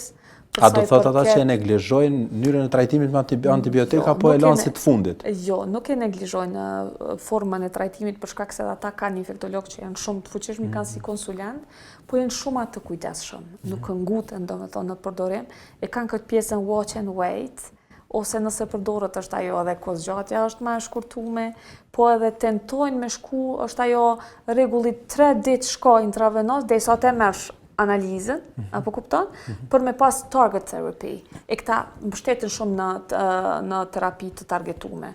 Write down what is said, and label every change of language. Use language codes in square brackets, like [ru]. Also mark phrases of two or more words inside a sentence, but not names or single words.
[sq] A do thot ata që e neglizhojnë mënyrën e trajtimit me antibiotika, apo e lanë si të fundit? Jo, nuk e neglizhojnë formën e trajtimit për shkak se ata kanë infektolog që janë shumë të fuqishëm, kanë si konsulent, po janë shumë të kujdesshëm, nuk nguten domethënë në përdorim, e kanë këtë pjesën [en] watch and wait, [sq] ose nëse përdoret është ajo edhe kozgjatja është më e shkurtuar, po edhe tentojnë me shku është ajo rregulli 3 ditë shko intravenos derisa të merrsh analizën, apo kupton, për me pas [en] target therapy. [sq] E këta mbështeten shumë në terapi të targetume.